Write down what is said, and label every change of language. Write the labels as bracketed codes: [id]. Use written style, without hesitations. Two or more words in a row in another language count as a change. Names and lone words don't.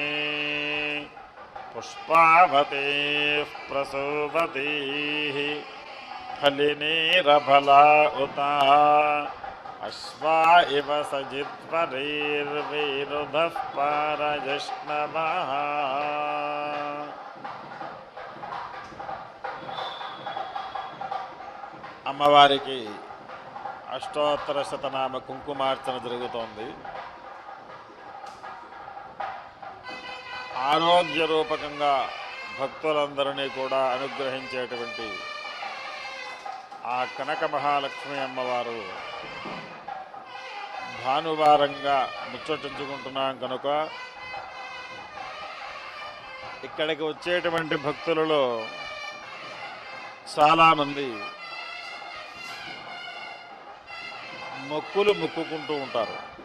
[sa] पुष्पावतीः प्रसूवतीः फलिनीरफला उता अश्वा इव सजित्वरीर्विरुधः पारजष्णवः [te] అమ్మవారికి అష్టోత్తర శతనామ కుంకుమార్చన జరుగుతోంది. ఆరోగ్య రూపకంగా భక్తులందరినీ కూడా అనుగ్రహించేటువంటి ఆ కనక మహాలక్ష్మి అమ్మవారు భానువారంగా ముచ్చటించుకుంటున్నాం కనుక ఇక్కడికి వచ్చేటువంటి భక్తులలో చాలామంది మొక్కులు మొక్కుకుంటూ ఉంటారు.